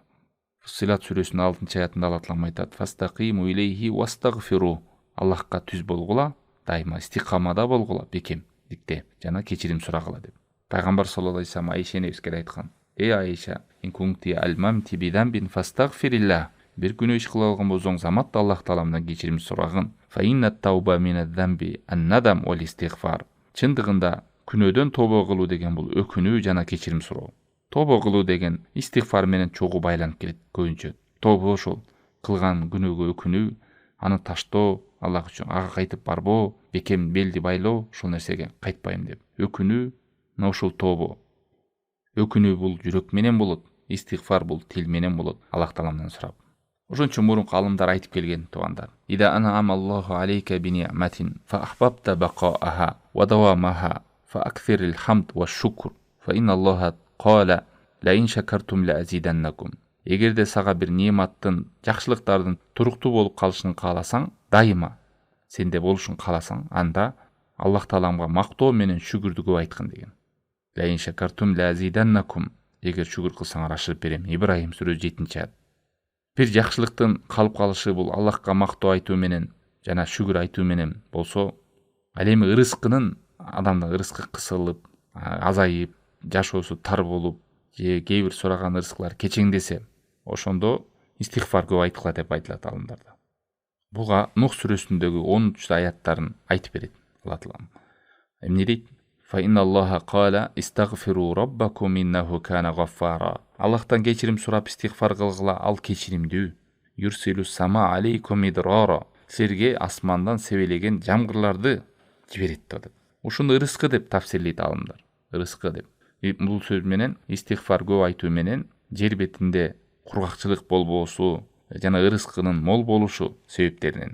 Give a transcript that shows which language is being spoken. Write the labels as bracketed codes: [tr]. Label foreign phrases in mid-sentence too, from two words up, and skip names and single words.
[ky] Фуссилат сүрөсүнүн 6-аятында Алла таалам айтат: [ar] "فاستقيموا إليه واستغفروه [ky] Аллахка түз болгула, дайыма истиқамада болгула, бекем дикте жана кечирим сурагыла деп. Пайгамбар [ar] صلى الله عليه وسلم [ky] Айша энебизге айткан: [ar] "يا عائشة إن كنت ألممت بذنب فاستغفري الله." [ky] Bir күнөө иш кыла алган болсоң, заматта Аллах Тааламдан кечирим сурагын. [ar] فإن التوبة من الذنب الندم والاستغفار. [ky] Чындыгында күнөөдөн тобо кылуу деген бул өкүнүү жана кечирим суроо. Тобо кылуу деген истигфар менен чогуу байланып келет көбүнчө. Тобо ошол кылган күнөөгө өкүнүү, аны таштоо, Аллах үчүн ага кайтып барбоо, бекем белди байлоо, ушул нерсеге кайтпайм деп. Өкүнүү ошол тобо. Өкүнүү бул жүрөк менен болот, истигфар бул тил менен болот, Аллах Тааламдан сурап. Ошон үчүн мурунку алымдар айтып келген туугандар. [ar] إذا أنعم الله عليك بنعمة فأحببت بقاءها ودوامها فأكثر الحمد والشكر فإن الله قال لئن شكرتم لأزيدنكم. [ky] Эгерде сага бир нематтын, жакшылыктардын туруктуу болуп калышын кааласаң, дайыма сенде болушун кааласаң, анда Аллах Тааламга мактоо менен шүгүрдү көп айткан деген. [ar] لئن شكرتم لأزيدنكم. [ky] Эгер шүгүр кылсаңар ашырып берем. Ибрахим сүрөсү 7-аят. Бир жакшылыктын калып калышы бул Аллахка мактоо айтуу менен жана шүгүр айтуу менен болсо, ал эми ырыскынын адамдын ырыскы кысылып, азайып, жашоосу тар болуп, же кээ бир сураган ырыскылар кечеңдесе, ошондо истигфар көп айтылат деп айтылат алымдарда. Буга Нух сүрөсүндөгү 13-аяттарын айтып берет Аллах Таалам. Эмне дейт? [ar] فإن الله قال استغفروا ربكم إنه كان غفارا. [ky] Аллахтан кечирим сурап истигфар кылгыла, ал кечиримдүү. [ar] يرسل السماء عليكم مدرارا. [ky] Силерге асмандан себелеген жамгырларды жиберет деп. Ушуну ырыскы деп тафсирлейт алымдар. Ырыскы деп. Бул сөз менен истигфар көп айтуу менен жер бетинде кургакчылык болбоосу жана ырыскынын мол болушу себептеринен.